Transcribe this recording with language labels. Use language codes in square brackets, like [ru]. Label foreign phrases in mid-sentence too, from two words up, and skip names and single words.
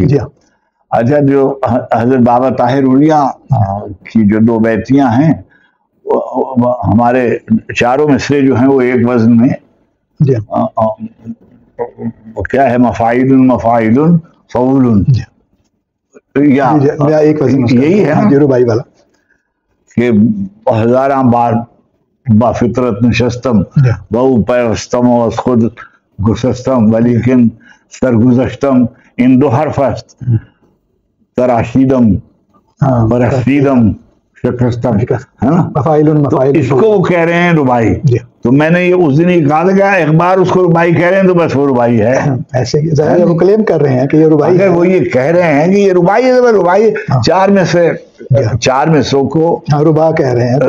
[ur] اچھا جو حضرت بابا طاہر عریا کی جو 2 بیتیاں ہیں ہمارے چاروں مصرے جو ہیں وہ ایک وزن میں کیا ہے, مفاعل مفاعل فعول, یا ایک وزن یہی ہے رباعی والا [fa] کہ ہزاراں بار با فطرت نشستم بہو پیوستم و از خود گسستم ولیکن سرگزشتم ان 2 حرف است تراشیدم پرستیدم شکستم, [ur] ہے نا. تو اس کو وہ کہہ رہے ہیں ربائی. تو میں نے یہ اس دن ہی کہا لگا ایک بار اس کو ربائی کہہ رہے ہیں تو بس وہ ربائی ہے. ایسے وہ کلیم کر رہے ہیں کہ یہ ربائی ہے, وہ یہ کہہ رہے ہیں کہ یہ ربائی ہے, ربائی 4 میں سے 4 مصروں کو ربا کہہ رہے ہیں,